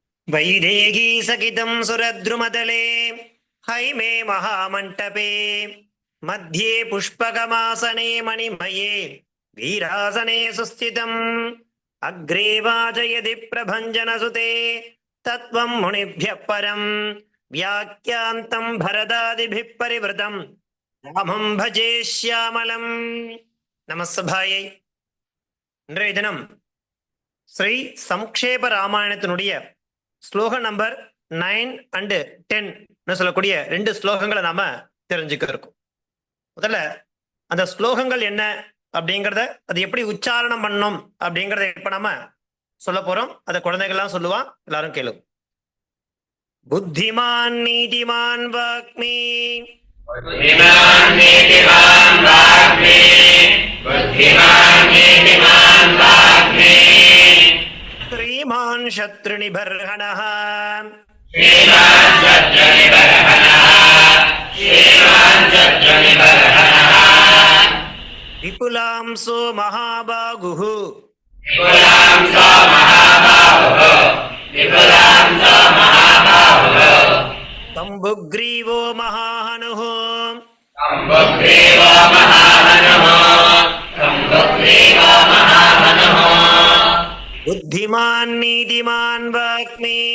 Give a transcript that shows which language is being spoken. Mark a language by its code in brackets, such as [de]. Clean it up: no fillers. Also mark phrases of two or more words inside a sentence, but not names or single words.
[sa] वैदेही सकितं सुरद्रुमतले हैमे महामण्टपे मध्ये पुष्पकमासने मणिमये वीरासने सुस्थितम् अग्रे वाचयति प्रभञ्जनसुते तत्त्वं मुनिभ्यः परम् व्याख्यान्तं भरदादिभिः परिवृतं रामं भजे श्यामलम्. [ta] நமஸ்தபாயை. இன்றைய தினம் ஸ்ரீ சம்க்ஷேப ராமாயணத்தினுடைய ஸ்லோகம் நம்பர் 9 and 10 சொல்லக்கூடிய 2 ஸ்லோகங்களை நாம தெரிஞ்சுக்க இருக்கோம். முதல்ல அந்த ஸ்லோகங்கள் என்ன அப்படிங்கிறத, அது எப்படி உச்சாரணம் பண்ணணும் அப்படிங்கிறத இப்ப நாம சொல்ல போறோம். அதை குழந்தைகள்லாம் சொல்லுவான், எல்லாரும் கேளு. [sa] बुद्धिमान् नीतिमान् वाग्मी श्रीमान शत्रुनिबर्हणः विपुलांसो महाबाहुः तम्बुग्रीवो महाहनुः बुद्धिमान् नीतिमान् वाग्मी